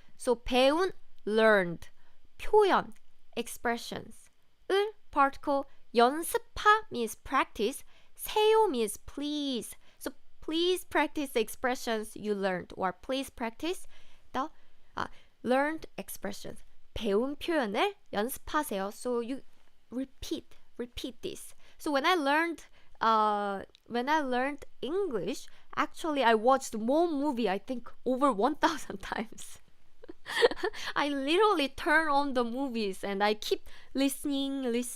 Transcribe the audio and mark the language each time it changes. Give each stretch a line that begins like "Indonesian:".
English: So 배운, learned. 표현, expressions. 을, particle. 연습하 means practice. 세요 means please. So please practice the expressions you learned, or please practice the learned expressions.
Korean: 배운 표현을 연습하세요.
English: So you repeat this. So when I learned English, actually I watched more movie, I think over 1,000 times. I literally turn on the movies and I keep listening.